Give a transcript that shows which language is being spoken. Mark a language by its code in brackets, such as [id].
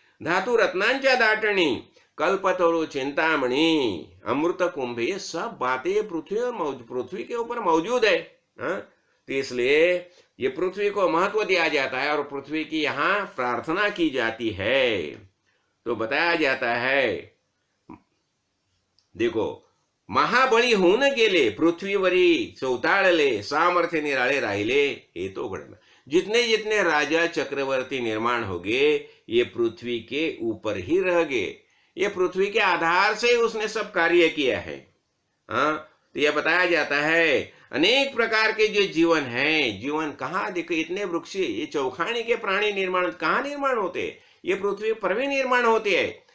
[mr] धातु रत्नांच्या दाटणी, कल्पतरु चिंतामणि, अमृत कुंभ, [hi] ये सब बातें पृथ्वी के ऊपर मौजूद है। हाँ, तो इसलिए ये पृथ्वी को महत्व दिया जाता है और पृथ्वी की यहाँ प्रार्थना की जाती है। तो बताया जाता है, देखो [mr] महाबळी होऊन गेले पृथ्वीवरी चौताळले, सामर्थ्य निराळे राहिले हे तो घडलं। [hi] जितने जितने राजा चक्रवर्ती निर्माण हो गए ये पृथ्वी के ऊपर ही रह गए, ये पृथ्वी के आधार से उसने सब कार्य किया है। हाँ, तो यह बताया जाता है अनेक प्रकार के जो जीवन है, जीवन कहाँ, देखो इतने वृक्ष, ये चौखानी के प्राणी निर्माण कहाँ निर्माण होते, ये पृथ्वी पर भी निर्माण होते हैं।